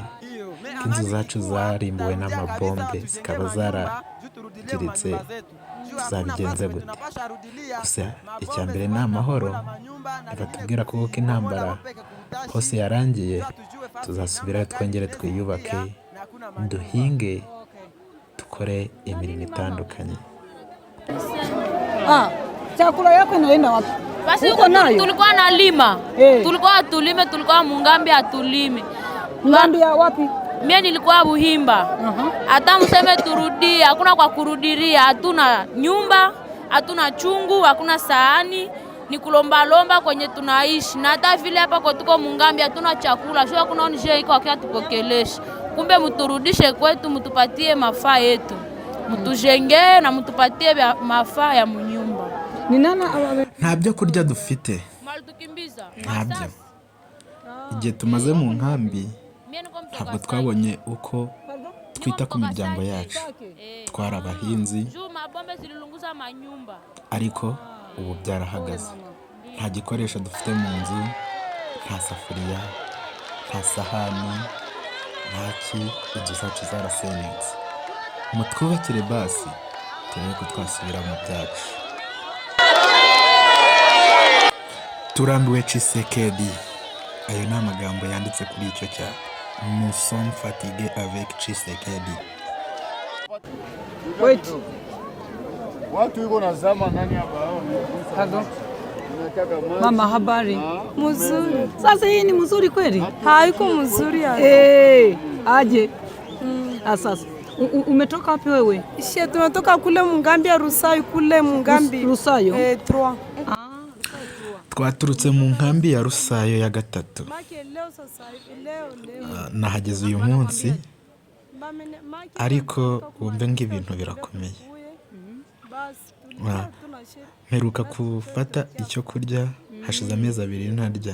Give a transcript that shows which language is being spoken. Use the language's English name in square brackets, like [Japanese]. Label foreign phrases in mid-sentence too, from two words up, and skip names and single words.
[Kinyarwanda] Inzu zacu zarimbuwe n'amabombe zikaba zaragiritse, tuzabigenze gute? Gusa icya mbere ni amahoro. Batubwira ko koko intambara hose yarangiye, tuzasubirayo twongere twiyubake, duhinge, dukore imirimo itandukanye. [Swahili] chakula yako inaenda wapi? Basi tulikuwa na lima. Tulikuwa tulime, tulikuwa mungambi atulime. Ngambi ya wapi? Mimi nilikuwa Buhimba. Hata mseme turudie, hakuna kwa kurudiria, hatuna nyumba, hatuna chungu, hakuna sahani, ni kulomba lomba kwenye tunaishi. Na hata vile hapa kwa tuko mungambi hatuna chakula, sio kuna nje iko akia tupokelesha. Kumbe mturudishe kwetu, mtupatie mafaa yetu. Mtujenge na mtupatie mafaa ya munyumba. [Kinyarwanda] Ni nana nta byo kurya dufite, ntabyo. Igihe tumaze mu nkambi ntabwo twabonye uko twita ku miryango yacu. Twari abahinzi, ariko ubu byarahagaze. Nta gikoresho dufite mu nzu, nta safuriya, nta sahani, ntaki. Inzu zacu zarasenyutse. Mutwubakire basi turebe ko twasubira mu byacu. Turambiwe Tshisekedi. Ayo ni amagambo yanditse kuri icyo cyapa. [French] Nous sommes fatigués avec Tshisekedi. [Swahili] Wait. Watu yuko na zama nani hapa? Pardon. Mama, habari? Mzuri. Sasa hii ni mzuri kweli? Haiko mzuri ya. Aje. Sasa umetoka wapi wewe? Tumetoka kule Mungambi ya Rusayo, kule Mungambi. Rusayo? 3. [Kinyarwanda] Twaturutse mu nkambi ya Rusayo ya 3. Nahageze uyu munsi, ariko wumve ng'ibintu birakomeye. Mperuka gufata icyo kurya hashize amezi 2 ntarya.